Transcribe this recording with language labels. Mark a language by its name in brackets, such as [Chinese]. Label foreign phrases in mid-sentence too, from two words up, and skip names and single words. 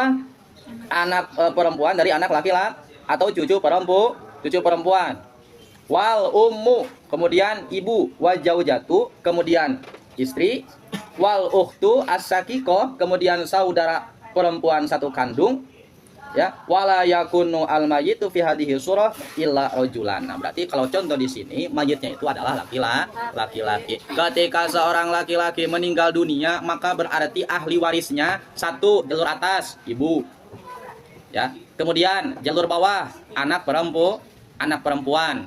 [Indonesian] Anak perempuan dari anak laki-laki atau cucu perempuan. [Arabic] والأم, [Indonesian] kemudian ibu. [Arabic] وزوجة, [Indonesian] kemudian istri. [Arabic] والأخت الشقيقة, [Indonesian] kemudian saudara perempuan satu kandung. Ya, [Arabic] ولا يكون الميت في هذه الصورة إلا رجلا. [Indonesian] Nah, berarti kalau contoh di sini mayitnya itu adalah laki-laki. Ketika seorang laki-laki meninggal dunia, maka berarti ahli warisnya 1 jalur atas ibu. Ya. Kemudian jalur bawah anak perempuan.